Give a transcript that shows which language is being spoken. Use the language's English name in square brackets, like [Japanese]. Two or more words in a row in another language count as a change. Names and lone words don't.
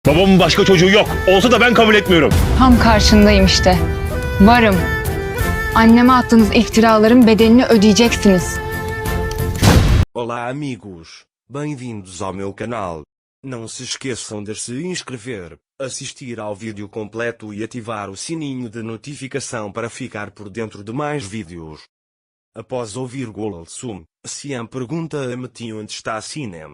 [Turkish] Babamın başka çocuğu yok. Olsa da ben kabul etmiyorum. Tam karşındayım işte. Varım. Anneme attığınız iftiraların bedelini ödeyeceksiniz. [Portuguese] Olá amigos, bem-vindos ao meu canal. Não se esqueçam de se inscrever, assistir ao vídeo completo e ativar o sininho de notificação para ficar por dentro de mais vídeos. Após ouvir Golsum, Xian pergunta a Metin onde está Sinem.